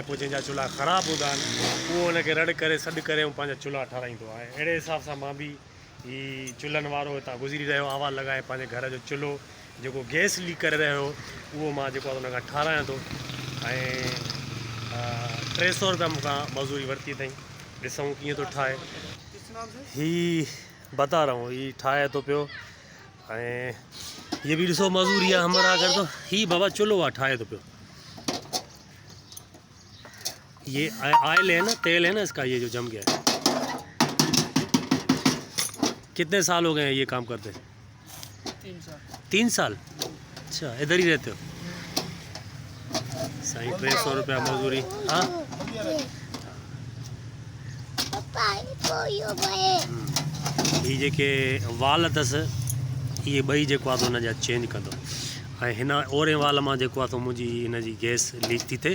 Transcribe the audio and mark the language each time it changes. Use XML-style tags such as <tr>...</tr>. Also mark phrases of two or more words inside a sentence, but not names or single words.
<sd>पोइ जंहिंजा चुल्हा ख़राबु हूंदा आहिनि उहो हुनखे रड़ करे सॾु करे ऐं पंहिंजा चुल्हा ठाराईंदो आहे। अहिड़े हिसाब सां मां बि ही चुल्हनि वारो हितां गुज़री रहियो आवाज़ु लॻाए पंहिंजे घर जो चुल्हो जेको गैस लीक करे रहियो उहो मां जेको आहे हुन खां ठारायां थो। ऐं 300 रुपया मूंखां मज़दूरी वरिती अथई। ॾिसूं कीअं थो ठाहे। ही</sd> <ur>بتا رہا ہوں,</ur> <sd>ही ठाहे थो पियो ऐं</sd> <ur>یہ بھی</ur> <sd>ॾिसो मज़दूरी आहे हमारा अगरि तो ही बाबा चुल्हो आहे ठाहे थो पियो।</sd> <ur>یہ آئل ہے نا، تیل ہے نا اس کا، یہ جو جم گیا ہے. کتنے سال ہو گئے ہیں یہ کام کرتے? 3 سال. 3 سال؟ اچھا، ادھر ہی رہتے ہو?</ur> <sd>साईं 300 रुपया मज़दूरी। हाँ ही जेके वाल अथसि इहे ॿई जेको आहे हुन जा चेंज कंदो ऐं हिन ओरे वाल मां जेको आहे मुंहिंजी हिन जी गैस लीक थी थिए।</sd>